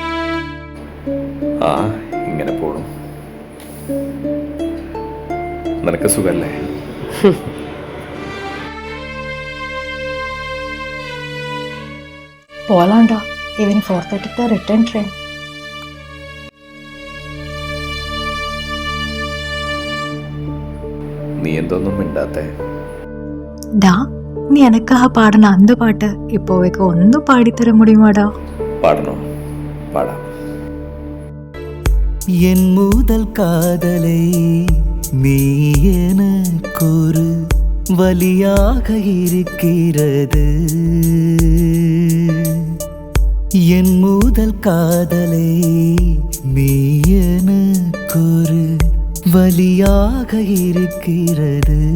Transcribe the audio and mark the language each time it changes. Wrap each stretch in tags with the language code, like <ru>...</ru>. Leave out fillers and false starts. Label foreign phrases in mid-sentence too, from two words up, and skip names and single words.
<ml>ആ ഇങ്ങനെ പോണു. നിനക്ക് സുഖല്ലേ?</ml> <ta>போலாம்டா. ஈவினிங் 4:30 தான்</ta> <en>return train.</en> <ml>നീ എന്തൊന്നും മിണ്ടാത്തേ?</ml> <ta>டா, நீ எனக்காக பாடின அந்த பாட்டு இப்போதைக்கு ஒன்றும் பாடித்தர முடியுமாடா?</ta> <ml>പാടണോ? പാടാം.</ml> <ta>என் முதல் காதலை நீ எனக்கொரு வலியாக இருக்கிறது. என் முதல் காதலை நீ எனக்கொரு வலியாக இருக்கிறது.</ta>